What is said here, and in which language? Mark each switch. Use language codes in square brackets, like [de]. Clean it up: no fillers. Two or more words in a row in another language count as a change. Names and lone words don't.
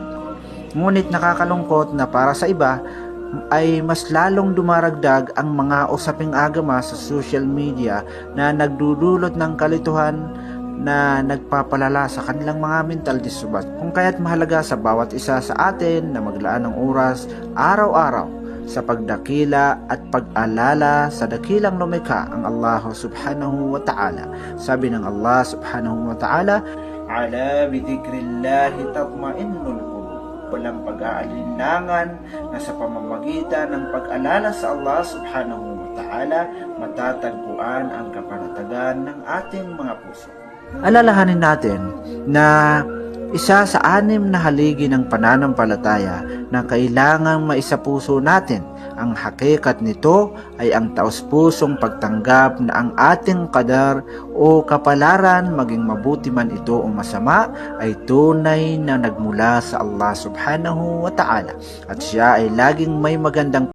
[tl] Ngunit nakakalungkot na para sa iba ay mas lalong dumaragdag ang mga usaping agama sa [en] social media [tl] na nagdudulot ng kalituhan na nagpapalala sa kanilang mga [en] mental distress. [tl] Kung kaya't mahalaga sa bawat isa sa atin na maglaan ng oras araw-araw sa pagdakila at pag-alala sa dakilang lumikha ang Allah [ar] سبحانه و تعالى. [tl] Sabi ng Allah [ar] سبحانه و تعالى, "ألا بذكر الله تطمئن القلوب." [tl] Walang pag-aalinlangan na sa pamamagitan ng pag-alala sa Allah [ar] سبحانه و تعالى [tl] matatagpuan ang kapanatagan ng ating mga puso. Alalahanin natin na isa sa 6 na haligi ng pananampalataya na kailangang maisapuso natin. Ang hakikat nito ay ang taos-pusong pagtanggap na ang ating qadar o kapalaran, maging mabuti man ito o masama, ay tunay na nagmula sa Allah [ar] سبحانه و تعالى [tl] at siya ay laging may magandang